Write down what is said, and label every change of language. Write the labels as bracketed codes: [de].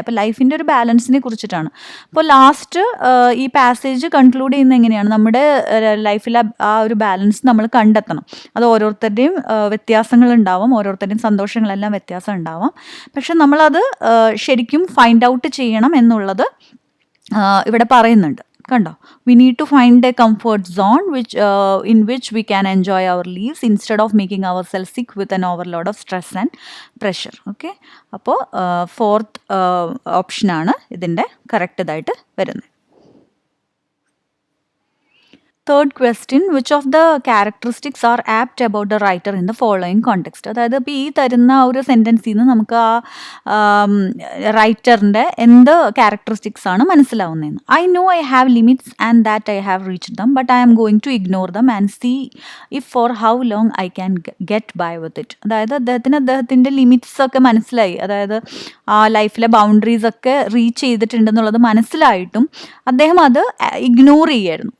[ml] അപ്പോൾ ലൈഫിൻ്റെ ഒരു ബാലൻസിനെ കുറിച്ചിട്ടാണ്. അപ്പോൾ ലാസ്റ്റ് ഈ പാസേജ് കൺക്ലൂഡ് ചെയ്യുന്നത് എങ്ങനെയാണ്, നമ്മുടെ ലൈഫിലെ ആ ഒരു ബാലൻസ് നമ്മൾ കണ്ടെത്തണം. അത് ഓരോരുത്തരുടെയും വ്യത്യാസങ്ങളുണ്ടാവും, ഓരോരുത്തരുടെയും സന്തോഷങ്ങളെല്ലാം വ്യത്യാസം ഉണ്ടാവാം. പക്ഷെ നമ്മളത് ശരിക്കും ഫൈൻഡ് ഔട്ട് ചെയ്യണം എന്നുള്ളത് ഇവിടെ പറയുന്നുണ്ട്. കണ്ടോ, [en] We need to find a comfort zone in which we can enjoy our lives instead of making ourselves sick with an overload of stress and pressure. [ml] Okay, അപ്പോൾ ഫോർത്ത് ഓപ്ഷനാണ് ഇതിൻ്റെ കറക്റ്റ് ഇതായിട്ട് വരുന്നത്. [en] Third question, which of the characteristics are apt about the writer in the following context? [ml] അതായത് ഇപ്പോൾ ഈ തരുന്ന ഒരു സെൻറ്റൻസിൽ നിന്ന് നമുക്ക് ആ റൈറ്ററിൻ്റെ എന്ത് ക്യാരക്ടറിസ്റ്റിക്സ് ആണ് മനസ്സിലാവുന്നതെന്ന്. [en] I know I have limits and that I have reached them, but I am going to ignore them and see if for how long I can get by with it. [ml] അതായത് അദ്ദേഹത്തിൻ്റെ ലിമിറ്റ്സ് ഒക്കെ മനസ്സിലായി, അതായത് ആ ലൈഫിലെ boundaries ഒക്കെ reach ചെയ്തിട്ടുണ്ടെന്നുള്ളത് മനസ്സിലായിട്ടും അദ്ദേഹം അത് ഇഗ്നോർ ചെയ്യായിരുന്നു.